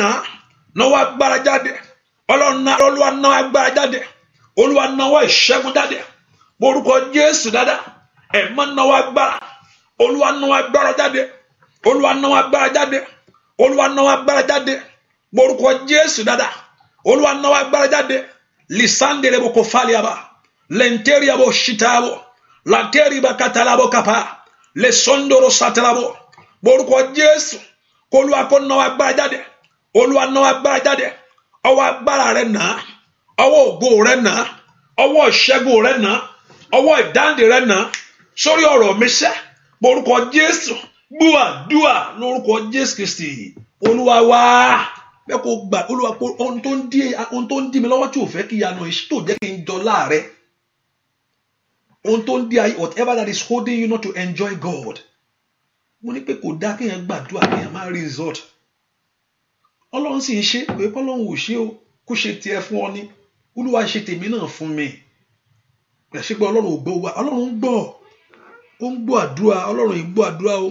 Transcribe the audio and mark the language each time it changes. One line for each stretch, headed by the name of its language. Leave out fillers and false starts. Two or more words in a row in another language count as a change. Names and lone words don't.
Yoruba: Nawọ́ agbára jáde. Ọlọ́run nà. Olúwa nawọ́ agbára jáde. Olúwa nawọ́ ìṣẹ́gun jáde. Morúkọ Jésù dáadáa. Ẹ̀mọ́ nawọ́ agbára. Olúwa nawọ́ agbára jáde. Olúwa nawọ́ agbára jáde. Olúwa nawọ́ agbára jáde. Morúkọ Jésù dáadáa. Olúwa nawọ́ agbára jáde. Lisandere boko faliaba. Lenteria bo shitabo. Lanteri bakatalabo kapa. Le sondoro satalabo. Morúkọ Jésù. Olúwa kó nawọ́ agbára jáde. Olúwa nawọ́ agbára jáde. Ọwọ́ agbára rẹ̀ nà. Ọwọ́ ògo rẹ̀ nà. Ọwọ́ ìṣẹ́gun rẹ̀ nà. Ọwọ́ ìdáǹdè rẹ̀ nà. Sórí ọ̀rọ̀ mi ṣẹ. Morúkọ Jésù. Gbúà dúà lórúkọ Jésù Kristi. Olúwa wá. Bẹ́ẹ̀ kó gbà Olúwa pé ohun tó ń dí mi lọ́wọ́ tí ò fẹ́ kí ìyanu ìṣí tó jẹ́ kí n jọ láàrẹ. Ohun tó ń dí ayé,
English: whatever that is holding you not to enjoy God.
Yoruba: Mo ní pé kò dá kéèyàn gbàdúrà kéèyàn máa rí result. Ọlọ́run sì ń ṣe pé Ọlọ́run ò ṣe o kó ṣe tiẹ̀ fún ọ ní. Olúwa ṣe tèmi náà fún mi. Ẹ ṣe pé Ọlọ́run ò gbọ́ wa. Ọlọ́run ń gbọ́. Ó ń gbọ́ àdúrà. Ọlọ́run ì gbọ́ àdúrà o.